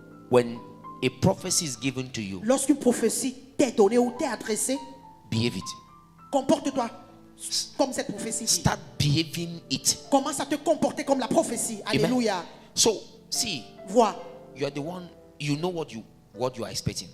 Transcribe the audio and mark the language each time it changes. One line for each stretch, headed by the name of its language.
English: when a prophecy is given to you,
French: Lorsqu'une prophétie t'est donnée ou t'est adressée,
English: behave it.
French: comporte-toi comme cette prophétie dit.
English: Start behaving it.
French: Commence à te comporter comme la prophétie. Alléluia.
English: So, see,
French: Vois.
English: you are the one, you know what you are expecting.